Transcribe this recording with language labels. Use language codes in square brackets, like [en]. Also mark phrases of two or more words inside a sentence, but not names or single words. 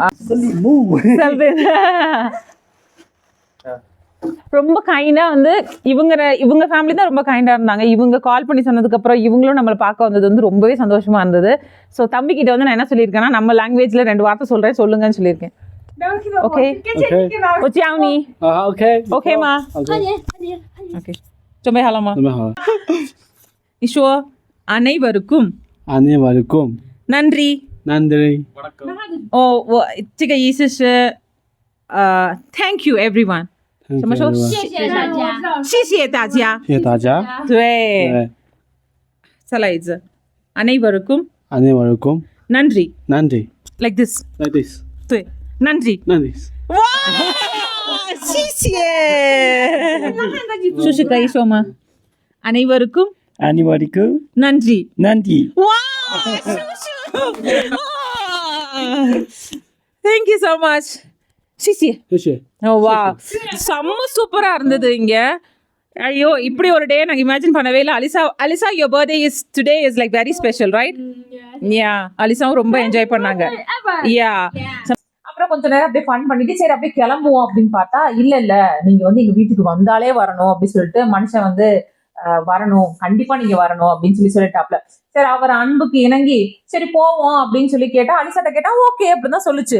[ta] ரொம்ப கைண்டா வந்து இவங்க ஃபேமிலி தான் ரொம்ப கைண்டா இருந்தாங்க. இவங்க கால் பண்ணி சொன்னதுக்கு அப்புறம் இவங்களும் நம்மளை பார்க்க வந்தது வந்து ரொம்பவே சந்தோஷமா இருந்தது. ஸோ தம்பி கிட்ட வந்து நான் என்ன சொல்லியிருக்கேன்னா, நம்ம லாங்குவேஜ்ல 2 வார்த்தை சொல்றேன், சொல்லுங்கன்னு சொல்லியிருக்கேன். ஓகே ஒச்சியாவுனி. [en] Okay. [ta] ஓகே மா. ஓகே [zh] 准备好了吗？准备好了。你说 அனைவருக்கும் [ta] அனைவருக்கும் நன்றி。 நன்றி. [zh] 哦，我这个意思是 [en] thank you everyone。 [zh] 什么说？谢谢大家，谢谢大家。谢谢大家。对，对，再来一次，அனைவருக்கும் [ta] அனைவருக்கும் நன்றி。 நன்றி。 [en] Like this。 Like this。 [ta] 对，நன்றி。 நன்றி。 [zh] 哇，谢谢。叔叔可以说吗？அனைவருக்கும் [ta] அனைவருக்கும் நன்றி。 நன்றி. [zh] 哇，叔叔。 [en] Thank you so much。 [zh] 谢谢。谢谢。 [ta] வா, செம்ம சூப்பரா இருந்தது இங்க. ஐயோ, இப்படி ஒரு டே நாங்க இமேஜின் பண்ணவே இல்லை. [en] அலிசா your birthday is today is like very special, right? Yeah, [ta] அலிசாவும் ரொம்ப என்ஜாய் பண்ணாங்க. Yeah. அப்புறம் கொஞ்ச நேரம் அப்படியே ஃபன் பண்ணிட்டு சரி அப்படியே கிளம்புவோம் அப்படின்னு பார்த்தா இல்ல நீங்க வந்து எங்க வீட்டுக்கு வந்தாலே வரணும் அப்படின்னு சொல்லிட்டு மனுஷன் வந்து வரணும், கண்டிப்பா நீங்க வரணும் அப்படின்னு சொல்லிட்டாப்ல. சரி அவர் அன்புக்கு இணங்கி சரி போவோம் அப்படின்னு சொல்லி கேட்டா, அலிசாட்ட கேட்டா ஓகே அப்படின்னு தான் சொல்லுச்சு.